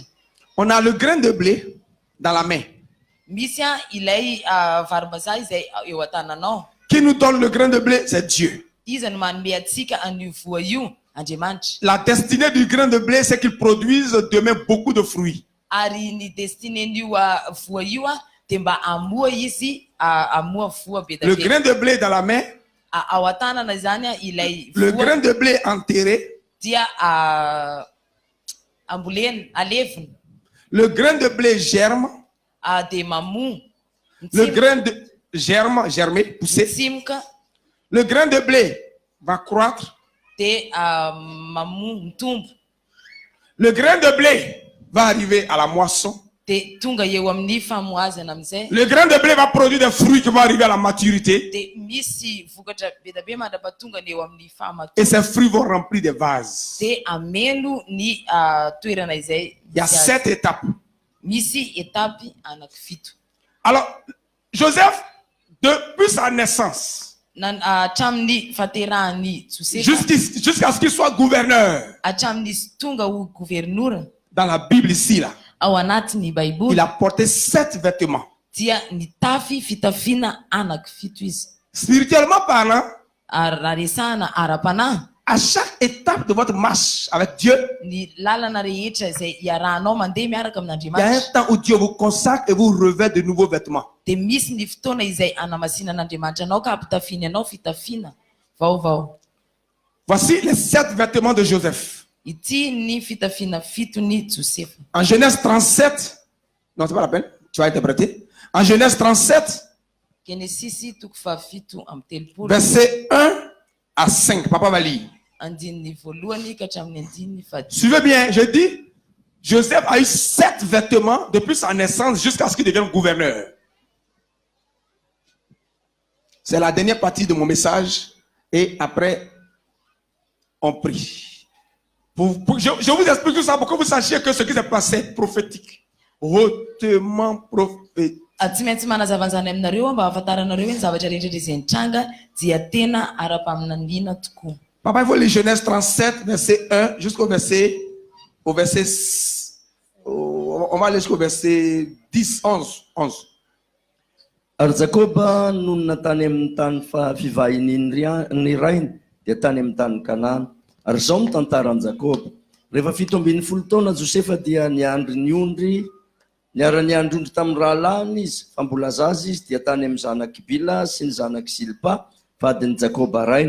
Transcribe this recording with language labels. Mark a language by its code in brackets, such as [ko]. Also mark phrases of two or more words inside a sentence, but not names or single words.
[fr] On a le grain de blé dans la main. [mg] Misy ilay varim-bazaha izay eo an-tananao. [fr] Qui nous donne le grain de blé? C'est Dieu. [mg] Izy no manome antsika an'io voa io Andriamanitra. [fr] La destinée du grain de blé, c'est qu'il produise demain beaucoup de fruits. [mg] Ary ny destinen'io voa io dia mba amoa izy amoa voa be [fr] Le [mg] da be. [fr] grain de blé dans la main, [mg] Ao an-tanana izany ilay [fr] le [mg] voa [fr] grain de blé enterré, [mg] dia ambolena alevina [fr] le grain de blé germe, [mg] dia mamoa [fr] le grain de germe, germé, poussé. [mg] mitsimoka [fr] Le grain de blé va croître. [mg] dia mamoa mitombo [fr] Le grain de blé va arriver à la moisson. [mg] dia tonga eo amin'ny famoazana amin'izay. [fr] Le grain de blé va produire des fruits qui vont arriver à la maturité. [mg] Dia misy vokatra be da be mandrapatonga ny eo amin'ny fahamatoa. [fr] Et ces fruits vont remplir des vases. [mg] Dia ameno ny toerana izay [fr] Il y a 7 étapes. [mg] misy etapy anankifito. [fr] Alors, Joseph, depuis sa naissance, [mg] hatramin'ny fahaterahany Josefa [fr] jusqu'à ce qu'il soit gouverneur. [mg] hatramin'ny tonga ho gouvernoura [fr] Dans la Bible ici, là, [mg] ao anatin'ny [fr] il [mg] baiboly [fr] a porté 7 vêtements. [mg] dia nitafy fitafiana anankifito izy [fr] Spirituellement parlant, [mg] ary raha resahana ara-panahy [fr] à chaque étape de votre marche avec Dieu, [mg] ny lalana rehetra izay iarahanao mandeha miaraka [fr] il y a un [mg] amin'Andriamanitra [fr] temps où Dieu vous consacre et vous revêt de nouveaux vêtements. [mg] dia misy ny fotoana izay anamasinan'Andriamanitra anao ka ampitafiny anao fitafiana vaovao. [fr] Voici les 7 vêtements de Joseph. [mg] Ity ny fitafiana fitony Josefa. [fr] En Genèse 37, non, c'est pas la peine, tu vas interpréter. En Genèse 37, [mg] Genesisy toko fahafito amby telopolo [fr] verset 1 à 5. Papa va lire. [mg] andininy voalohany ka hatramin'ny andininy fahadimy. [fr] Suivez bien, je dis, Joseph a eu 7 vêtements depuis sa naissance jusqu'à ce qu'il devienne gouverneur. C'est la dernière partie de mon message et après, on prie. Je vous explique tout ça pour que vous sachiez que ce qui s'est passé est prophétique. Hautement prophétique. [mg] Tsy maintsy manazavanzany aminareo mba ahafantaranareo hoe ny zavatra rehetra izay nitranga dia tena ara-paminaniana tokoa. [fr] Papa, il faut lire Genèse 37, verset 1 jusqu'au verset, on va aller jusqu'au verset 10, 11. [mg] Ary Jakoba nonona tany amin'ny tany fivahiny ny rainy dia tany amin'ny tany Kanana. Ary zao ny tantaran'i Jakoba. Rehefa 17 taona Josefa dia niandry niondry niara-niandrondry tamin'ny rahalany izy fa mbola zaza izy dia tany amin'ny zanaky Bila sy ny zanaky Silpa vadin'ny Jakoba rainy.